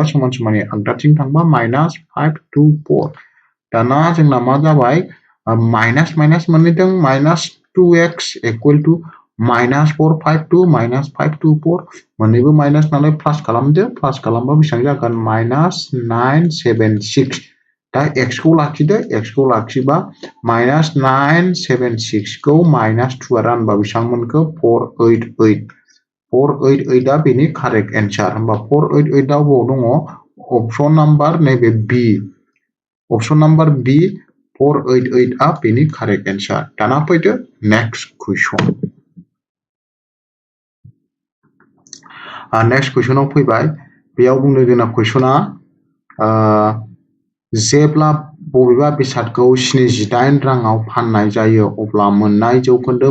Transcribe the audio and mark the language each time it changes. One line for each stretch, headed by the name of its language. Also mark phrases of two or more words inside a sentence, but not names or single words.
Bodo: समान समानै आगदाथिं थांबा माइनास 524 दाना जोंना मा जाबाय माइनास मोननैदों माइनास 2x
English: equal to
Bodo: माइनास 452 माइनास 524 मोननैबो माइनास नालाय प्लास खालामदो प्लास खालामबा बेसेबां जागोन माइनास 976 दा x खौ लाखिबा माइनास 976 खौ माइनास 2 रानबा बेसेबां मोनखो 488 आ बेनि
English: correct answer
Bodo: होमबा 488 आव दङ
English: option number
Bodo: नैबे बी
English: option number B
Bodo: 488 आ बेनि
English: correct answer
Bodo: दाना फैदो
English: next question next question
Bodo: फैबाय बेयाव बुंनो जोंना क्वेश्चना जेब्ला बबेबा बेसादखौ 78 राङाव फाननाय जायो अब्ला मोननाय जौखोन्दो